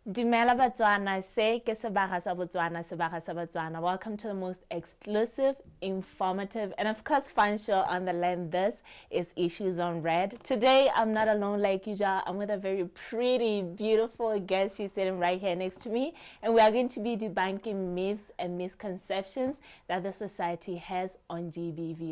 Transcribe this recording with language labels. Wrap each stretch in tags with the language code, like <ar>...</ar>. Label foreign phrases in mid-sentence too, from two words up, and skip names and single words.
<tn>Dumela Batswana, se ke sebaga sa Botswana, sebaga sa Batswana.</tn> <en>Welcome to the most exclusive, informative, and of course fun show on the land. This is Issues on Red. Today, I'm not alone like usual. I'm with a very pretty, beautiful guest. She's sitting right here next to me. And we are going to be debunking myths and misconceptions that the society has on GBV.</en>